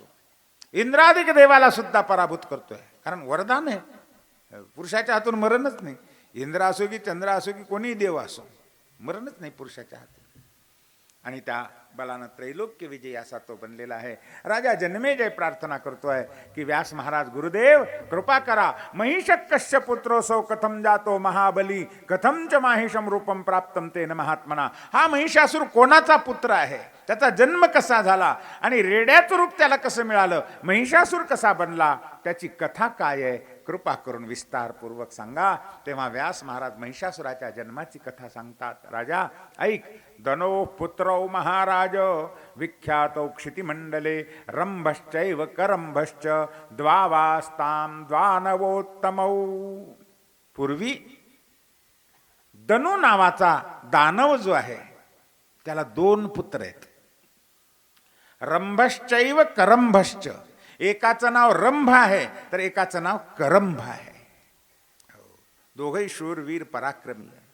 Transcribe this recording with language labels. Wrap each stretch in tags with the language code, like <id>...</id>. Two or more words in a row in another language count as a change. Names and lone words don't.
<mr>इंद्रादिक देवाला सुद्धा पराभूत करतोय, कारण वरदान आहे. पुरुषाच्या हातून मरणच नाही. इंद्र असो की चंद्र असो की कोणीही देव असो, मरणच नाही पुरुषाच्या हातून. आणि त्या बलानं त्रैलोक्य विजयी असा तो बनलेला आहे. राजा जन्मेजय प्रार्थना करतोय की व्यास महाराज गुरुदेव कृपा करा.</mr> <sa>महिषक कश्य पुत्रोसौ कथम जातो महाबली कथम च माहिषम रूपम प्राप्तम तेन महात्मना.</sa> <mr>हा महिषासूर कोणाचा पुत्र आहे, त्याचा जन्म कसा झाला आणि रेड्याचं रूप त्याला कसं मिळालं, महिषासूर कसा बनला, त्याची कथा काय आहे, कृपा करून विस्तारपूर्वक सांगा. तेव्हा व्यास महाराज महिषासुराच्या जन्माची कथा सांगतात. राजा ऐक.</mr> <sa>दनो पुत्रौ महाराज विख्यातौ क्षितिमंडले रंभश्चैव करंभश्च द्वावास्तां द्वानवोत्तमौ.</sa> <mr>पूर्वी दनु नावाचा दानव जो आहे त्याला 2 पुत्र आहेत.</mr> <sa>रंभश्चैव करंभश्च.</sa> <mr>एकाचं नाव रंभ आहे तर एकाचं नाव करंभ आहे. दोघही शूरवीर पराक्रमी.</mr>